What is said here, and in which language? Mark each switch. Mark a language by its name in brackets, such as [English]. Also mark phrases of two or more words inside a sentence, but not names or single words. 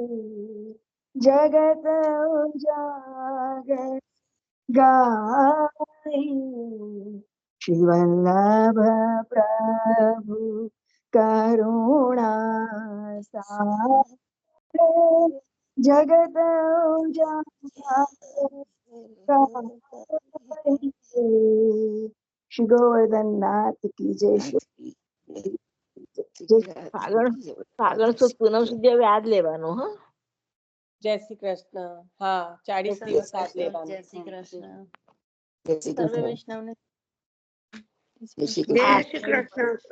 [Hindi] जगत उजागर गाई श्री वल्लभ प्रभु करुणा सागर जगत उजागर श्री गोवर्धन नाथ की जय. [Gujarati] આગળ તો પૂનમ સુધી હવે યાદ લેવાનું. હા, જય શ્રી કૃષ્ણ. હા, 40 દિવસ હાથ લેવાનું. જય શ્રી કૃષ્ણ. જય શ્રી સર્વે કૃષ્ણ. વૈષ્ણવને જય શ્રી જય કૃષ્ણ. શ્રી કૃષ્ણ સર્વ વૈષ્ણવ.